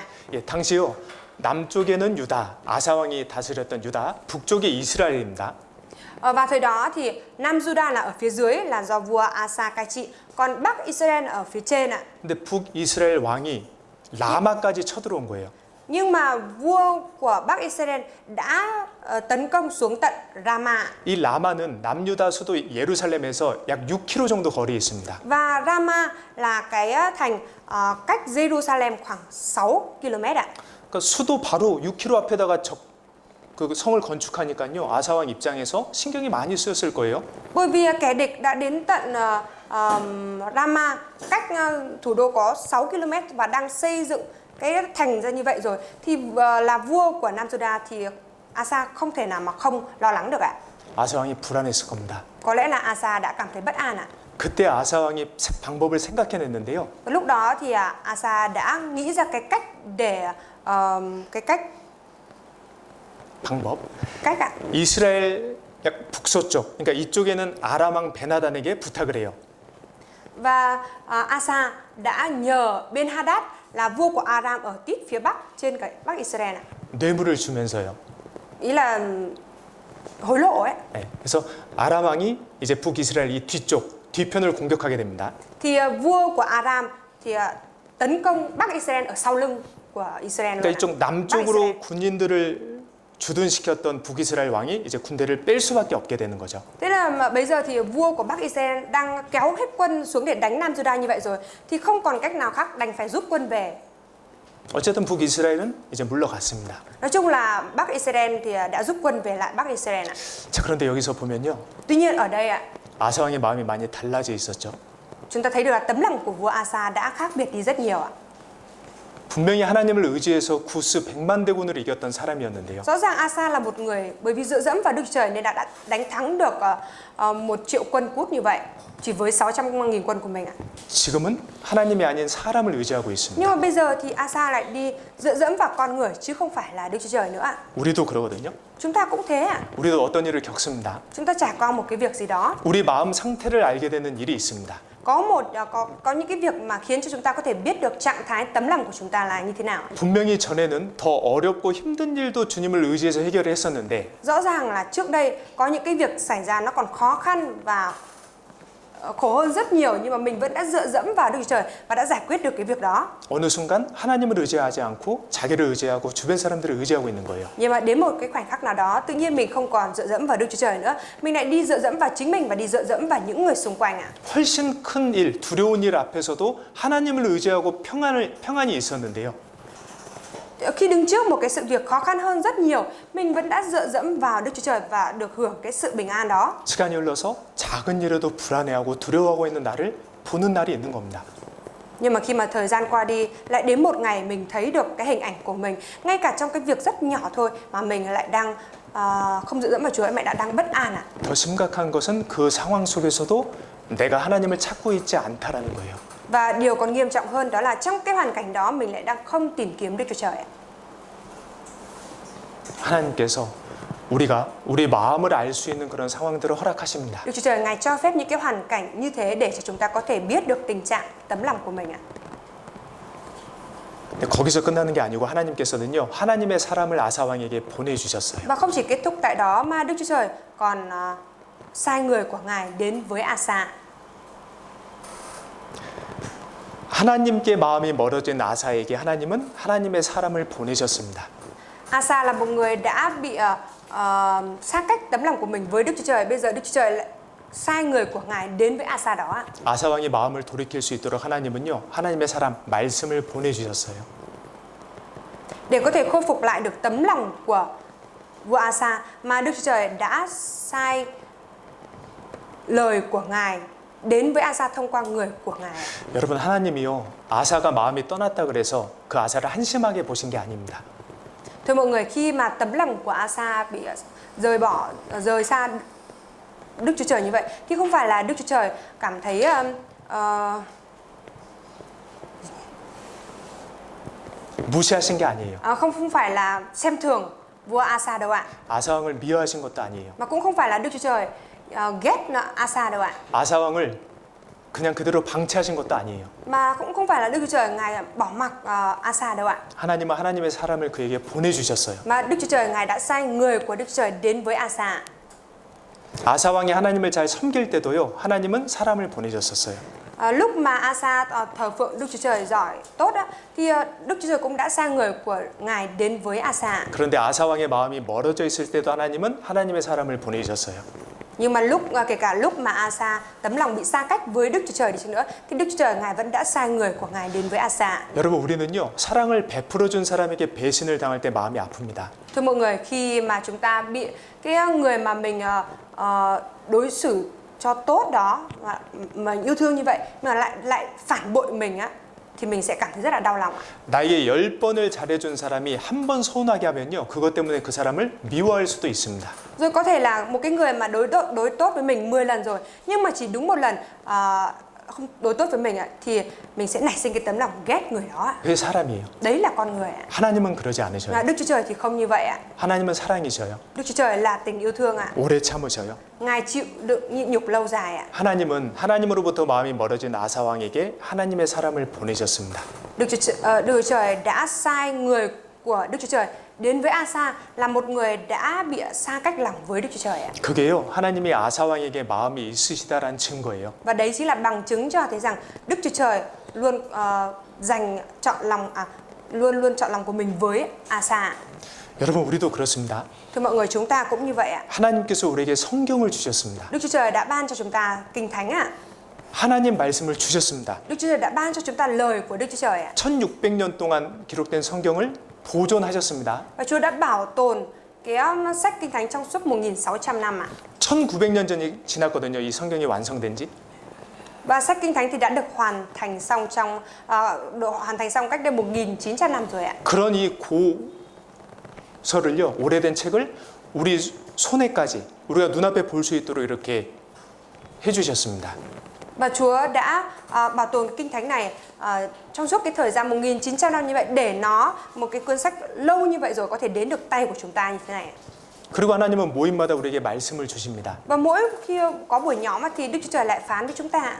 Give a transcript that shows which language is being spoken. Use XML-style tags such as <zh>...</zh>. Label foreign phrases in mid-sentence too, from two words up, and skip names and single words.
<ko>예, 당시요 남쪽에는 유다, 아사 왕이 다스렸던 유다, 북쪽이 이스라엘입니다.</ko> <vi>Và thời đó thì Nam Juda là ở phía dưới là do vua Asa cai trị, còn Bắc Israel ở phía trên ạ.</vi> <ko>근데 북이스라엘 왕이 라마까지 쳐들어온 거예요.</ko> <vi>Nhưng mà vua của Bắc Israel đã tấn công xuống tận Rama.</vi> <ko>이 라마는 남유다 수도 예루살렘에서 약 6km 정도 거리에 있습니다.</ko> <vi>Và Rama là cái thành cách Jerusalem khoảng 6 km ạ.</vi> <ko>그러니까 수도 바로 6km 앞에다가 그 성을 건축하니까요. 아사 왕 입장에서 신경이 많이 쓰였을 거예요.</ko> <vi>Bởi vì kẻ địch đã đến tận Rama cách thủ đô có 6 km và đang xây dựng cái thành ra như vậy rồi thì là vua của Nam Juda thì Asa không thể nào mà không lo lắng được ạ.</vi> <ko>아사 왕이 불안했을 겁니다.</ko> <vi>Có lẽ là Asa đã cảm thấy bất an ạ.</vi> <ko>그때 아사 왕이 방법을 생각해냈는데요.</ko> <vi>Và lúc đó thì Asa đã nghĩ ra cái cách để cách ạ.</vi> <ko>이스라엘 약 북서쪽, 그러니까 이쪽에는 아람 왕 베나단에게 부탁을 해요.</ko> <vi>Và Asa đã nhờ Ben Hadad là vua của Aram ở tít phía bắc trên cái Bắc Israel ạ.</vi> <ko>뇌물을 주면서요.</ko> <vi>Ý là hối lộ ấy.</vi> <ko>네, 그래서 아람 왕이 이제 북이스라엘 이 뒤편을 공격하게 됩니다.</ko> <vi>Thì vua của Aram thì tấn công Bắc Israel ở sau lưng của Israel.</vi> <ko>그러니까 이쪽 남쪽으로 군인들을 주둔시켰던 북이스라엘 왕이 이제 군대를 뺄 수밖에 없게 되는 거죠.</ko> <vi>Thế là mà bây giờ thì vua của Bắc Israel đang kéo hết quân xuống để đánh Nam Juda như vậy rồi thì không còn cách nào khác, đành phải rút quân về.</vi> <ko>어쨌든 북이스라엘은 이제 물러갔습니다.</ko> <vi>Nói chung là Bắc Israel thì đã rút quân về lại Bắc Israel ạ.</vi> <ko>자, 그런데 여기서 보면요.</ko> <vi>Tuy nhiên ở đây ạ,</vi> <ko>아사 왕의 마음이 많이 달라져 있었죠.</ko> <vi>chúng ta thấy được là tấm lòng của vua Asa đã khác biệt đi rất nhiều ạ.</vi> <ko>분명히 하나님을 의지해서 구스 100만 대군을 이겼던 사람이었는데요.</ko> <vi>Rõ ràng Asa là một người bởi vì dựa dẫm vào Đức Trời nên đã đánh thắng được 1 triệu quân cút như vậy chỉ với 600.000 quân của mình ạ.</vi> <ko>지금은 하나님이 아닌 사람을 의지하고 있습니다.</ko> <vi>Nhưng mà bây giờ thì Asa lại đi dựa dẫm vào con người chứ không phải là Đức Chúa Trời nữa ạ.</vi> <ko>우리도 그러거든요.</ko> <vi>Chúng ta cũng thế ạ.</vi> <ko>우리도 어떤 일을 겪습니다.</ko> <vi>Chúng ta trải qua một cái việc gì đó.</vi> <ko>우리 마음 상태를 알게 되는 일이 있습니다.</ko> <vi>có những cái việc mà khiến cho chúng ta có thể biết được trạng thái tấm lòng của chúng ta là như thế nào.</vi> <ko>분명히 전에는 더 어렵고 힘든 일도 주님을 의지해서 해결을 했었는데</ko> <vi>Rõ ràng là trước đây có những cái việc xảy ra nó còn khó khăn và khổ hơn rất nhiều, nhưng mà mình vẫn đã dựa dẫm vào Đức Chúa Trời và đã giải quyết được cái việc đó.</vi> <ko>어느 순간 하나님을 의지하지 않고 자기를 의지하고 주변 사람들을 의지하고 있는 거예요.</ko> <vi>Nhưng mà đến một cái khoảnh khắc nào đó, tự nhiên mình không còn dựa dẫm vào Đức Chúa Trời nữa, mình lại đi dựa dẫm vào chính mình và đi dựa dẫm vào những người xung quanh ạ.</vi> <ko>훨씬 큰 일, 두려운 일 앞에서도 하나님을 의지하고 평안이 있었는데요.</ko> <vi>Khi đứng trước một cái sự việc khó khăn hơn rất nhiều, mình vẫn đã dựa dẫm vào Đức Chúa Trời và được hưởng cái sự bình an đó.</vi> <ko>시간이 흘러서 작은 일에도 불안해하고 두려워하고 있는 나를 보는 날이 있는 겁니다.</ko> <vi>Nhưng mà khi mà thời gian qua đi, lại đến một ngày mình thấy được cái hình ảnh của mình, ngay cả trong cái việc rất nhỏ thôi mà mình lại đang không dựa dẫm vào Chúa, mẹ đã đang bất an ạ.</vi> <ko>더 심각한 것은 그 상황 속에서도 내가 하나님을 찾고 있지 않다라는 거예요.</ko> <vi>Và điều còn nghiêm trọng hơn đó là trong cái hoàn cảnh đó mình lại đang không tìm kiếm Đức Chúa Trời ạ.</vi> <ko>하나님께서 우리 마음을 알 수 있는 그런 상황들을 허락하십니다.</ko> <vi>Đức Chúa Trời Ngài cho phép những cái hoàn cảnh như thế để cho chúng ta có thể biết được tình trạng tấm lòng của mình ạ.</vi> <ko>근데 거기서 끝나는 게 아니고 하나님께서는요, 하나님의 사람을 아사 왕에게 보내주셨어요.</ko> <vi>Và không chỉ kết thúc tại đó mà Đức Chúa Trời còn sai người của Ngài đến với Asa.</vi> <ko>하나님께 마음이 멀어진 아사에게 하나님은 하나님의 사람을 보내셨습니다.</ko> <vi>Asa là một người đã bị xa cách tấm lòng của mình với Đức Chúa Trời. Bây giờ Đức Chúa Trời lại sai người của Ngài đến với Asa đó.</vi> <ko>아사 왕이 마음을 돌이킬 수 있도록 하나님은요, 하나님의 사람 말씀을 보내주셨어요.</ko> <vi>Để có thể khôi phục lại được tấm lòng của vua Asa mà Đức Chúa Trời đã sai lời của Ngài đến với Asa thông qua người của Ngài.</vi> <ko>여러분, 하나님이요, 아사가 마음이 떠났다 그래서 그 아사를 한심하게 보신 게 아닙니다.</ko> <vi>Thưa mọi người, khi mà tấm lòng của Asa bị rời xa Đức Chúa Trời như vậy, thì không phải là Đức Chúa Trời cảm thấy</vi> <ko>무시하신 게 아니에요.</ko> <vi>không phải là xem thường vua Asa đâu ạ.</vi> <ko>아사 왕을 미워하신 것도 아니에요.</ko> <vi>Mà cũng không phải là Đức Chúa Trời ghét Asa đâu ạ.</vi> <ko>아사 왕을 그냥 그대로 방치하신 것도 아니에요.</ko> <vi>Mà cũng không phải là Đức Chúa Trời Ngài bỏ mặc Asa đâu ạ.</vi> <ko>하나님은 하나님의 사람을 그에게 보내주셨어요.</ko> <vi>Mà Đức Chúa Trời Ngài đã sai người của Đức Chúa Trời đến với Asa.</vi> <ko>아사 왕이 하나님을 잘 섬길 때도요, 하나님은 사람을 보내셨었어요.</ko> <vi>Lúc mà Asa thờ phượng Đức Chúa Trời giỏi tốt á, thì Đức Chúa Trời cũng đã sai người của Ngài đến với Asa.</vi> <ko>그런데 아사 왕의 마음이 멀어져 있을 때도 하나님은 하나님의 사람을 보내셨어요.</ko> <vi>Nhưng mà kể cả lúc mà Asa tấm lòng bị xa cách với Đức Chúa Trời đi chăng nữa, thì Đức Chúa Trời Ngài vẫn đã sai người của Ngài đến với Asa.</vi> <ko>여러분, 우리는요, 사랑을 베풀어 준 사람에게 배신을 당할 때 마음이 아픕니다.</ko> <vi>Thưa mọi người, khi mà chúng ta bị cái người mà mình đối xử cho tốt đó mà yêu thương như vậy mà lại phản bội mình á, thì mình sẽ cảm thấy rất là đau lòng ạ.</vi> <ko>나에게 10번을 잘해준 사람이 한 번 서운하게 하면요, 그것 때문에 그 사람을 미워할 수도 있습니다.</ko> <vi>Rồi có thể là một cái người mà đối tốt với mình 10 lần rồi, nhưng mà chỉ đúng một lần không đối tốt với mình ạ, thì mình sẽ nảy sinh cái tấm lòng ghét người đó ạ.</vi> <ko>그게 사람이에요.</ko> <vi>Đấy là con người ạ.</vi> <ko>하나님은 그러지 않으셔요.</ko> <vi>Đức Chúa Trời thì không như vậy ạ.</vi> <ko>하나님은 사랑이셔요.</ko> <vi>Đức Chúa Trời là tình yêu thương ạ.</vi> <ko>오래 참으셔요.</ko> <vi>Ngài chịu đựng nhịn nhục lâu dài ạ.</vi> <ko>하나님은 하나님으로부터 마음이 멀어진 아사 왕에게 하나님의 사람을 보내셨습니다.</ko> <vi>Đức Chúa Trời đã sai người của Đức Chúa Trời đến với Asa là một người đã bị xa cách lòng với Đức Chúa Trời ạ.</vi> <ko>그게요, 하나님이 아사 왕에게 마음이 있으시다란 증거예요.</ko> <vi>Và đấy chính là bằng chứng cho thấy rằng Đức Chúa Trời luôn luôn chọn lòng của mình với Asa.</vi> <ko>여러분, 우리도 그렇습니다.</ko> <vi>Thưa mọi người, chúng ta cũng như vậy ạ.</vi> <ko>하나님께서 우리에게 성경을 주셨습니다.</ko> <vi>Đức Chúa Trời đã ban cho chúng ta kinh thánh ạ.</vi> <ko>하나님 말씀을 주셨습니다.</ko> <vi>Đức Chúa Trời đã ban cho chúng ta lời của Đức Chúa Trời ạ.</vi> <ko>1600년 동안 기록된 성경을 보존하셨습니다.</ko> <vi>Và Chúa đã bảo tồn cái sách kinh thánh trong suốt 1600 năm ạ.</vi> <ko>1900년 전이 지났거든요. 이 성경이 완성된 지.</ko> <vi>Và sách kinh thánh thì đã được hoàn thành xong cách đây 1900 năm rồi ạ.</vi> <ko>그런 이 고서를요, 오래된 책을 우리 손에까지 우리가 눈앞에 볼 수 있도록 이렇게 해주셨습니다.</ko> <vi>Và Chúa đã bảo tồn kinh thánh này trong suốt cái thời gian 1900 năm như vậy, để một cái cuốn sách lâu như vậy rồi có thể đến được tay của chúng ta như thế này.</vi> <ko>그리고 하나님은 모임마다 우리에게 말씀을 주십니다.</ko> <vi>Và mỗi khi có buổi nhóm á, thì Đức Chúa Trời lại phán với chúng ta</vi>